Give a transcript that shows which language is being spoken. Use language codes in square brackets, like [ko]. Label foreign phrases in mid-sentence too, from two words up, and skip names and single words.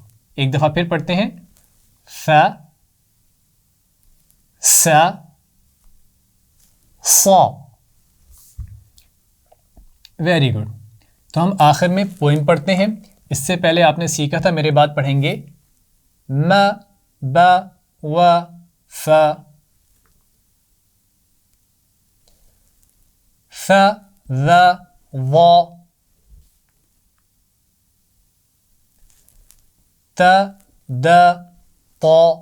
[ur] ایک دفعہ پھر پڑھتے ہیں، فا سا صا۔ [en] Very good. [ur] تو ہم آخر میں پوئم پڑھتے ہیں۔ اس سے پہلے آپ نے سیکھا تھا، میرے بعد پڑھیں گے ما با و فا، فا ذا ظا، تا دا طا۔